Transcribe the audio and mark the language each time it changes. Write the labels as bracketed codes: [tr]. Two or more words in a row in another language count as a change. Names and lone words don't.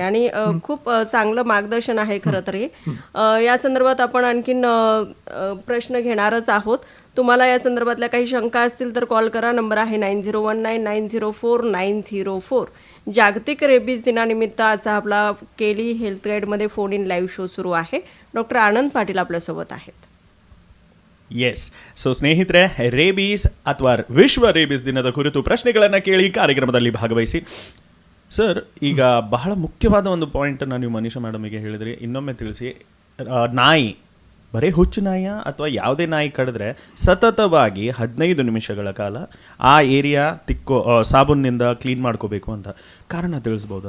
[mr] आणि खूप चांगलं मार्गदर्शन आहे खरं तर हे. या संदर्भात आपण आणखीन प्रश्न घेणारच आहोत. तुम्हाला या संदर्भातल्या काही शंका असतील तर कॉल करा. नंबर आहे 9019904904. जागतिक रेबीज दिनानिमित्त आजचा आपला केली हेल्थ गाईडमध्ये [en] phone in live show [mr] सुरू आहे. डॉक्टर आनंद पाटील आपल्यासोबत आहेत. [en] yes so [kn] ಸ್ನೇಹಿತರೆ, ರೇಬೀಸ್ ಅಥವಾ ವಿಶ್ವ ರೇಬೀಸ್ ದಿನದ ಕುರಿತು ಪ್ರಶ್ನೆಗಳನ್ನು ಕೇಳಿ ಕಾರ್ಯಕ್ರಮದಲ್ಲಿ ಭಾಗವಹಿಸಿ. ಸರ್, ಈಗ ಬಹಳ ಮುಖ್ಯವಾದ ಒಂದು ಪಾಯಿಂಟನ್ನು ನೀವು ಮನೀಷಾ ಮೇಡಮಿಗೆ ಹೇಳಿದ್ರಿ, ಇನ್ನೊಮ್ಮೆ ತಿಳಿಸಿ. ನಾಯಿ ಬರೀ ಹುಚ್ಚು ನಾಯಿಯ ಅಥವಾ ಯಾವುದೇ ನಾಯಿ ಕಡಿದ್ರೆ ಸತತವಾಗಿ 15 ನಿಮಿಷಗಳ ಕಾಲ ಆ ಏರಿಯಾ ಸಾಬೂನಿಂದ ಕ್ಲೀನ್ ಮಾಡ್ಕೋಬೇಕು ಅಂತ ಕಾರಣ ತಿಳಿಸ್ಬೋದಾ?